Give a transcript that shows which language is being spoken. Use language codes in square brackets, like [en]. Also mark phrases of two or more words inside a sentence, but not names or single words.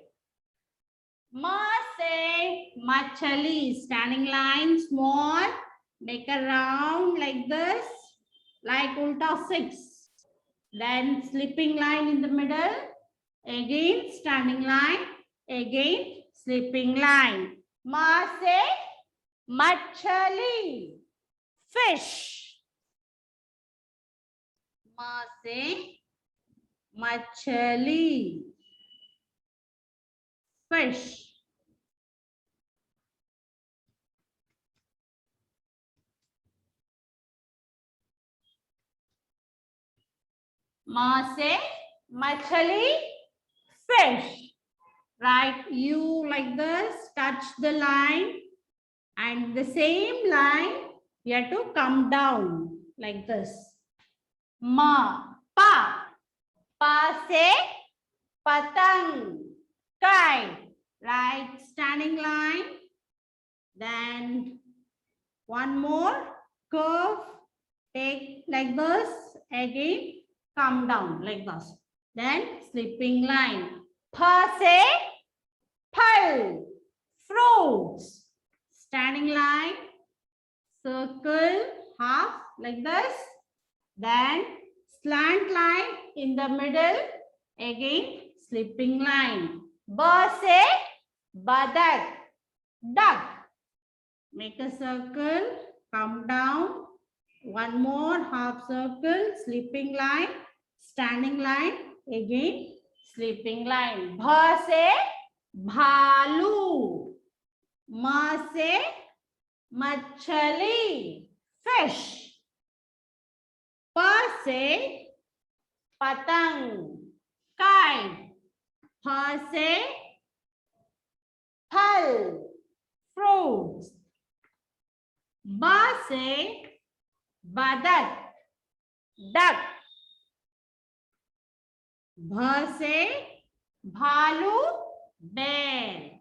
[hi] म से मछली, [en] standing line small, make a round like this, like ulta 6. Then sleeping line in the middle, again standing line, again sleeping line. [hi] म से मछली, fish. म से मछली, fish. म से मछली, [en] fish. Right, you like this, touch the line, and the same line you have to come down like this. [hi] म, प, प से पतंग, kite. [en] Right, standing line. Then one more curve, take like this, again come down like this. Then sleeping line. [hi] प से फल, [en] fruits. Standing line, circle, half like this. Then slant line in the middle, again sleeping line. [hi] ब से बदक, duck. [en] Make a circle, come down. One more half circle, sleeping line, standing line, again sleeping line. [hi] भ से भालू, म से मछली, [en] fish. [hi] प से पतंग, kite. ह से फल, fruits. ब से बदक, duck. भ से भालू, bear.